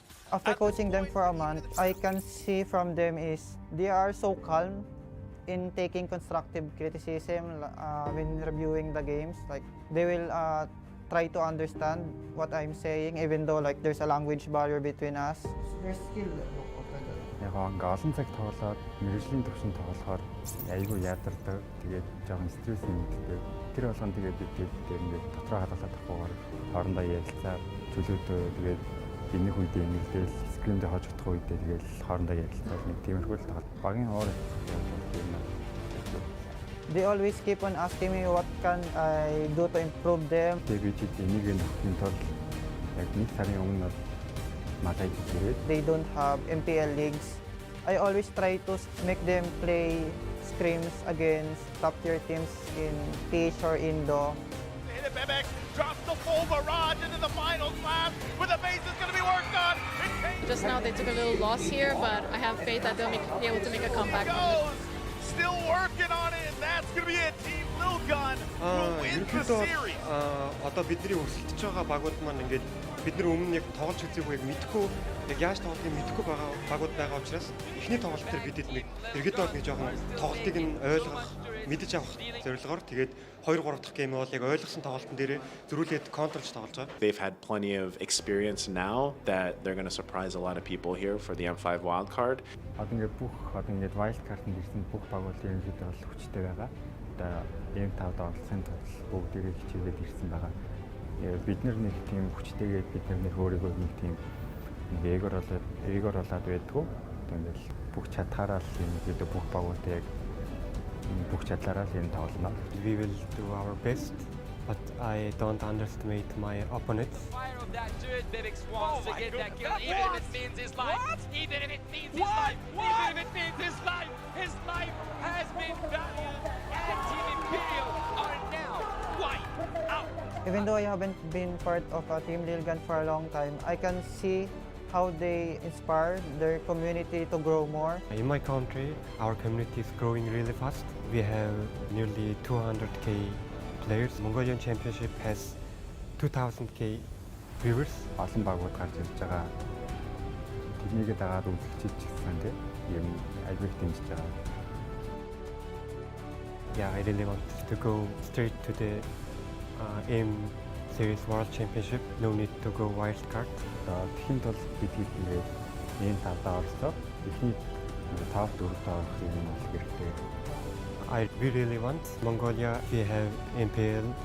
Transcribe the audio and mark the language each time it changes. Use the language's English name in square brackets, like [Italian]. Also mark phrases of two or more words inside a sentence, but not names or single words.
[English] After coaching them for a month, I can see from them is they are so calm in taking constructive criticism when reviewing the games. Like they will try to understand what I'm saying, even though like there's a language barrier between us. Their skill. [Mongolian] Яг ингээ олон цаг тоглоод мэргэжлийн төвшин тоглохоор айгүй ядардаг. Тэгээд жоохон стресс нэгддэг. Тэр болгон тэгээд бид ингээ дотроо хадгалаад авахгүйгээр хоорондоо ярилцаа чөлөөдөө тэгээд энэ үедээ нэгдэл скримдээ хожигдох үедээ тэгээд хоорондоо ярилцаад нэг тиймэрхүү л тоглоод багийн уур [English] They always keep on asking me what can I do to improve them. [Mongolian] Тэгээд бид энийг нөхөхийн тулд яг нэг сарын өмнө [English] They don't have MPL leagues. I always try to make them play scrims against top-tier teams in PH or Indo. Bebek drops the full barrage into the final class where the base is going to be worked on. Just now they took a little loss here, but I have faith that they'll be able to make a comeback. Still working on it, and that's going to be it. Team Lilgun will win [Mongolian] ерөнхийдөө одоо бидний өрсөлдөж байгаа багууд маань ингээд бид нар өмнө яг тоглож үзээгүй яг мэдхгүй яг яаж тоглохыг мэдхгүй байгаа багууд байгаа учраас эхний тоглолт дээр бидэд нэг ерөнхийдөө нэг жоохон тоглолтыг нь ойлгох мэдэж авах зорилгоор тэгээд 2-3 дахь гейм бол яг ойлгосон тоглолтын дээрээ зөрүүлээд контролж тоглож байгаа. [English] They've had plenty of experience now that they're going to surprise a lot of people here for the M5 wildcard. [Mongolian] Одоо ингээд [English] wild card- [Mongolian] д ирсэн бүх багууд ерөнхийдөө бол хүчтэй байгаа. Одоо M5-д оролцохын тулд бүгдээрээ хичээгээд ирсэн байгаа. Бид нар нэг тийм хүчтэйгээд бид нар өөрийгөө нэг тийм эгор болоод байдгүй. Тэгэл бүх чадхаараа л ерөнхийдөө бүх багуудыг бүх чадлаараа л энэ тоглоно. [English] We will do our best, but I don't underestimate my opponents. Fire of that dude, Vivix wants to get that kill, even if it means his life. Even if it means his life. Even if it means his life. His life has been valued, and Team Imperial are now wiped out. Even though I haven't been part of Team Lilgun for a long time, I can see how they inspire their community to grow more. In my country, our community is growing really fast. We have nearly 200k players. Mongolian Championship has 2000k viewers. [Mongolian] Олон багууд гарч ирж байгаа. Тэднийг дагаад үзэгчид ч гэсэн тийм юм айгүй дэмжиж байгаа. [English] Yeah, I really want to go straight to the M Series World Championship. No need to go wild card. [Mongolian] Тэхийн тул бид ингээд энэ тавдаа орсоо эхний топ 4-т орох юм бол хэрэгтэй. [English] We really want Mongolia. We have MPL.